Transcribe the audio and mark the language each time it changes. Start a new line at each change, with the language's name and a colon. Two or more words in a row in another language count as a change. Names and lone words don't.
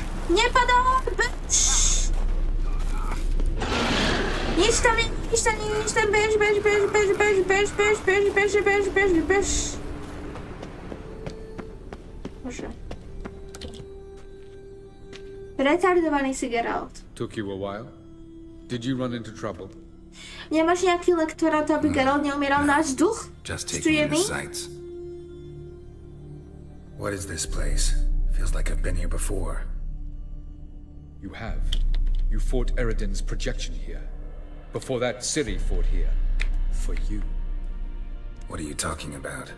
Slovak: Nepadol! Nič tam nie, bež. Bože. Retardovaný si Geralt.
English: Took you a while? Did you run into trouble?
Slovak: Nemáš nejaký lektor na to, aby Geralt neumieral na vzduch?
English: Just taking in the
Slovak: Studený?
English: sights. What is this place? Feels like I've been here before. You have. You fought Eridan's projection here. Before that, Ciri fought here. For you. What are you talking about?